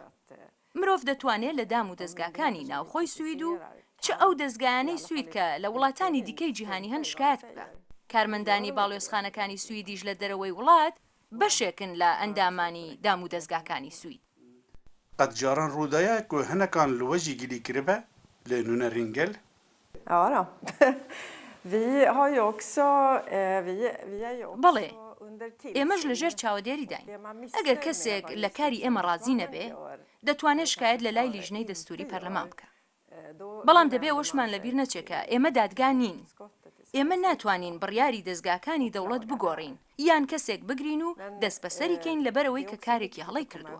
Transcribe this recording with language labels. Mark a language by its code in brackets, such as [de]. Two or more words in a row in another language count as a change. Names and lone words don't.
[ckb] مرۆڤ دەتوانێت لە دام و دەستگاکانی ناوخۆی سوید و چه ئەو دەستگایانەی سوید کە لە وڵاتانی دیکەی جیهانی هەن شکایەت بکە. کارمەندانی باڵیۆزخانەکانی سویدیش لە دەرەوەی وڵات بەشێکن لە ئەندامانی دام و دەستگاکانی سوید. قەت جاران ڕووداە [ku] ku hinekan li we jî gilî kiribe li nûnerên gel? [sv] Ja då. Vi har ju också [ckb] بەڵێ ئێمەش لەژێر چاودێری داین. ئەگەر کەسێک لە کاری ئێمە ڕازی نەبێ، دەتوانێت شکایەت لە لای لیژنەی دەستوری پەرلەمان بکە. بەڵام دەبێ ئەوەشمان لەبیر نەچێکە ئێمە دادگا نین. ئێمە ناتوانین بڕیاری دەستگاکانی دەوڵەت بگۆڕین یان کەسێک بگرین و دەست بەسەریکەین لەبەرەوەی کە کارێکی هەڵی کردووە.